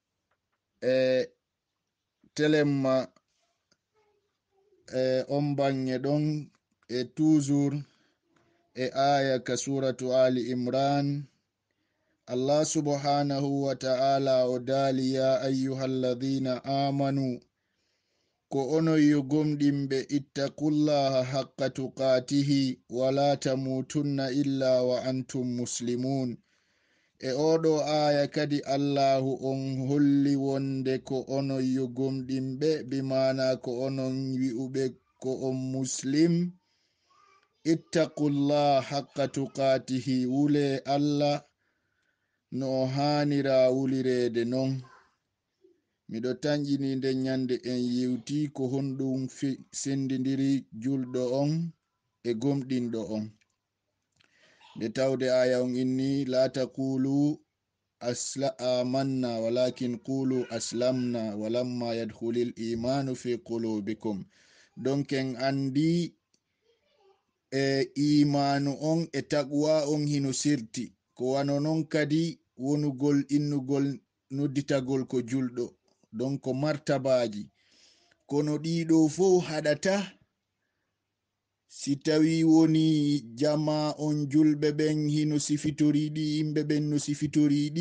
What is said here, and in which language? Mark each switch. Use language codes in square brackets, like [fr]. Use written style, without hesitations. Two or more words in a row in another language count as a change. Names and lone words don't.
[ff] telemma on bange ɗon e toujours e aya ka suratu Ali Imran, [ar] الله سبحانه وتعالى [ff] o dali [ar] يا أيها الذين آمنوا, [ff] ko onon yo gomɗinɓe, [ar] اتقوا الله حق تقاته ولا تموتن إلا وأنتم مسلمون. [ff] e oɗo aya kadi Allahu on holli wonde ko onon yo gomɗinɓe, bimana ko onon wi'uɓe ko on muslim, [ar] اتقوا الله حق تقاته, [ff] wule Allah no hanira wulirede non. miɗo tanƴini nden nyande en yewti ko honɗum sendidiri julɗo on e gomɗinɗo on. nde tawde aya on inni [ar] لا تقولوا آمنا ولكن قولوا أسلمنا ولما يدخل الإيمان في قلوبكم. [ff] donc en andi imanu on e taqwa on hino sirti, ko wano non kadi wonugol innugol nodditagol ko julɗo, donc ko martabaji, kono ɗiɗo fo haɗata si tawi woni jama on julɓe ɓen hino sifitoriɗi, yimɓe ɓen no sifitoriɗi.